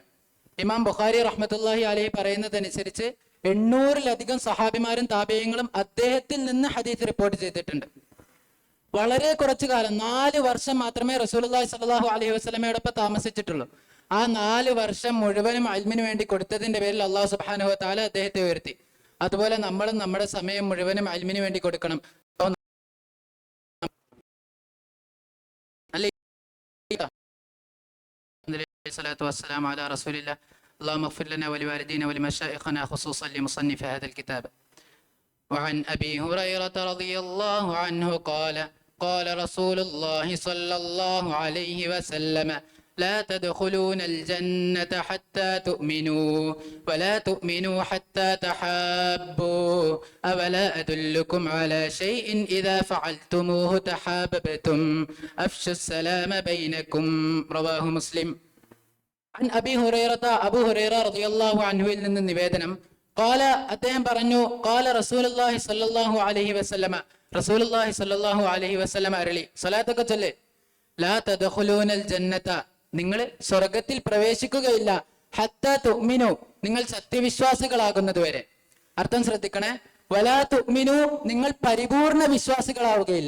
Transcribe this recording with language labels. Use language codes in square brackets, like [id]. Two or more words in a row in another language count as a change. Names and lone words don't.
[ml] ഇമാം ബുഖാരി [ar] رحمة الله عليه [ml] പറയുന്നതനുസരിച്ച് 800-ലധികം സഹാബിമാരും താബിഈങ്ങളും അദ്ദേഹത്തിൽ നിന്ന് ഹദീസ് റിപ്പോർട്ട് ചെയ്തിട്ടുണ്ട്. വളരെ കുറച്ചു കാലം, 4 വർഷം മാത്രമേ [ar] رسول الله صلى الله عليه [ml] വസല്ലമയോടൊപ്പം താമസിച്ചിട്ടുള്ളൂ. ആ 4 വർഷം മുഴുവനും ഇൽമിന് വേണ്ടി കൊടുത്തതിന്റെ പേരിൽ [ar] الله سبحانه وتعالى [ml] അദ്ദേഹത്തെ ഉയർത്തി. അതുപോലെ നമ്മളും നമ്മുടെ സമയം മുഴുവനും ഇൽമിന് വേണ്ടി കൊടുക്കണം. [ar] الصلاة والسلام على رسول الله. اللهم اغفر لنا ولوالدينا ولمشايخنا خصوصا لمصنف هذا الكتاب. وعن أبي هريرة رضي الله عنه قال قال رسول الله صلى الله عليه وسلم لا تدخلون الجنة حتى تؤمنوا ولا تؤمنوا حتى تحابوا أولا أدلكم على شيء إذا فعلتموه تحاببتم أفشوا السلام بينكم. رواه مسلم. عن أبي هريرة أبو هريرة رضي الله عنه [ml] നിന്ന് നിവേദനം. [ar] قال [ml] അദ്ദേഹം പറഞ്ഞു [ar] قال رسول الله صلى الله عليه وسلم رسول الله صلى الله عليه وسلم [ml] അരുളി. സ്വലാത്തൊക്കെ ചൊല്ല്. [ar] لا تدخلون الجنة, [ml] നിങ്ങൾ സ്വർഗ്ഗത്തിൽ പ്രവേശിക്കുകയില്ല. [ar] حتى تؤمنوا, [ml] നിങ്ങൾ സത്യവിശ്വാസികളാകുന്നതുവരെ. അർത്ഥം ശ്രദ്ധിക്കണേ. [ar] ولا تؤمنوا, [ml] നിങ്ങൾ പരിപൂർണ വിശ്വാസികളാവുകയില്ല.